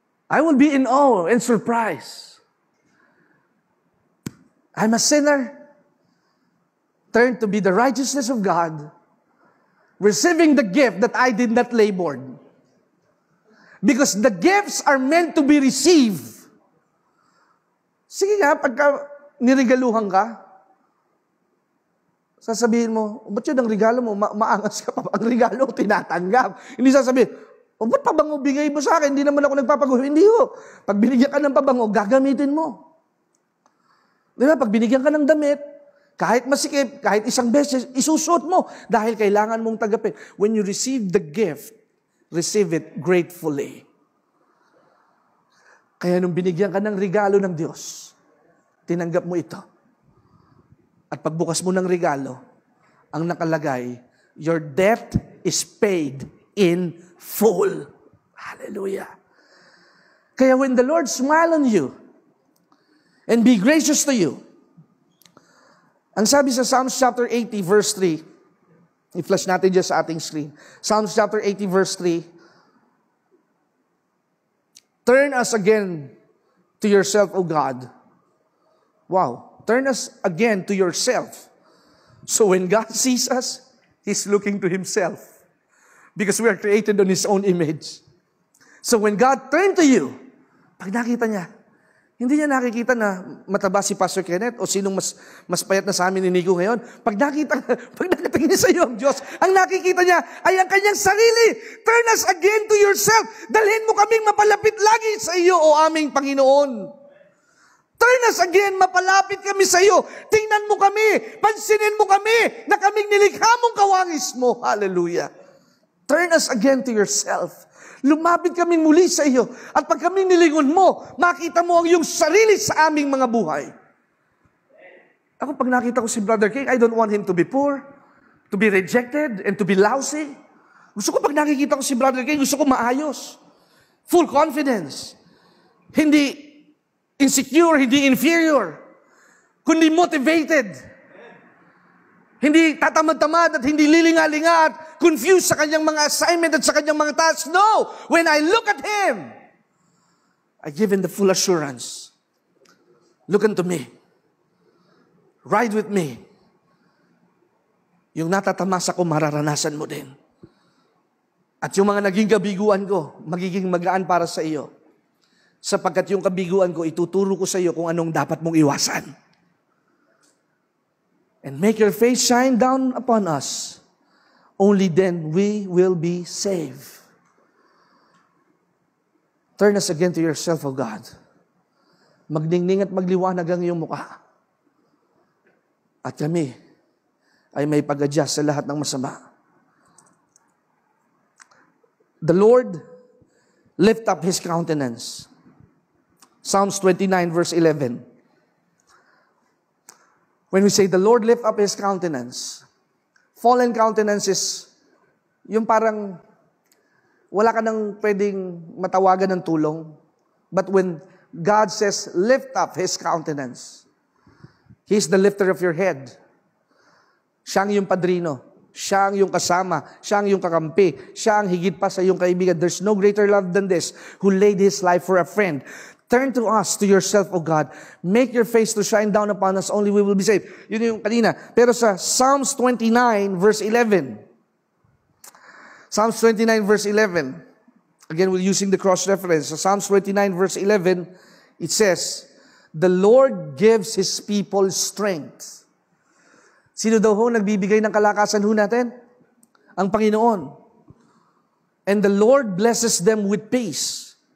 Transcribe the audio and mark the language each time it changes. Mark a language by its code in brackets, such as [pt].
[en] I will be in awe and surprise. I'm a sinner, turned to be the righteousness of God, receiving the gift that I did not labor. Because the gifts are meant to be received. [tl] Sige nga, pagka niregaluhan ka, sasabihin mo, ba't yun ang regalo mo? Maangas ka pa. Ang regalo, tinatanggap. Hindi sasabihin, ba't pabango bigay mo sa akin? Hindi naman ako nagpapagulo. Hindi ho. Pag binigyan ka ng pabango, gagamitin mo. Di ba? Pag binigyan ka ng damit, kahit masikip, kahit isang beses, isusuot mo dahil kailangan mong tagapin. [en] When you receive the gift, receive it gratefully. [tl] Kaya nung binigyan ka ng regalo ng Diyos, tinanggap mo ito. At pagbukas mo ng regalo, ang nakalagay, [en] your debt is paid in full. [tl] Hallelujah. [en] Kaya when the Lord smile on you and be gracious to you, [tl] ang sabi sa Psalms chapter 80 verse 3, i-flash natin dyan sa ating screen. [en] Psalms chapter 80 verse 3. Turn us again to yourself, O God. Wow. Turn us again to yourself. So when God sees us, He's looking to Himself. Because we are created on His own image. So when God turned to you, [tl] pag nakita niya, hindi niya nakikita na mataba si Pastor Kenneth o sinong mas payat na sa amin ni Nico ngayon. Pag nakatingin niya sa iyo ang Diyos, ang nakikita niya ay ang kanyang sarili. [en] Turn us again to yourself. [tl] Dalhin mo kaming mapalapit lagi sa iyo, o aming Panginoon. [en] Turn us again, [tl] mapalapit kami sa iyo. Tingnan mo kami, pansinin mo kami, na kaming nilikha mong kawangis mo. Hallelujah. [en] Turn us again to yourself. [tl] Lumapit kami muli sa iyo. At pag kami nilingon mo, makita mo ang iyong sarili sa aming mga buhay. Ako pag nakita ko si Brother King, [en] I don't want him to be poor, to be rejected, and to be lousy. [tl] Gusto ko pag nakikita ko si Brother King, gusto ko maayos. [en] Full confidence. [tl] Hindi insecure, hindi inferior. Kundi motivated. Hindi tatamad-tamad at hindi lilinga-linga at confused sa kanyang mga assignment at sa kanyang mga tasks. [en] No! When I look at Him, I give Him the full assurance. Look unto me. Ride with me. [tl] Yung natatamasa ko, mararanasan mo din. At yung mga naging kabiguan ko, magiging magaan para sa iyo. Sapagkat yung kabiguan ko, ituturo ko sa iyo kung anong dapat mong iwasan. [en] And make your face shine down upon us. Only then we will be saved. Turn us again to yourself, O God. [tl] Magningning at magliwanag ang iyong mukha. At kami ay may pag-adjust sa lahat ng masama. [en] The Lord lift up His countenance. Psalms 29 verse 11. When we say the Lord lift up His countenance, fallen countenance is [tl] yung parang wala ka nang pwedeng matawagan ng tulong. [en] But when God says, lift up His countenance, He's the lifter of your head. [tl] Siya ang iyong padrino. Siya ang iyong kasama. Siya ang iyong kakampi. Siya ang higit pa sa iyong kaibigan. [en] There's no greater love than this, who laid His life for a friend. Turn to us, to yourself, O God. Make your face to shine down upon us, only we will be saved. [tl] Yun yung kanina. [en] Pero sa Psalms 29 verse 11, Psalms 29 verse 11, again, we're using the cross-reference. Sa Psalms 29 verse 11, it says, the Lord gives His people strength. [tl] Sino daw ho nagbibigay ng kalakasan ho natin? Ang Panginoon. [en] And the Lord blesses them with peace.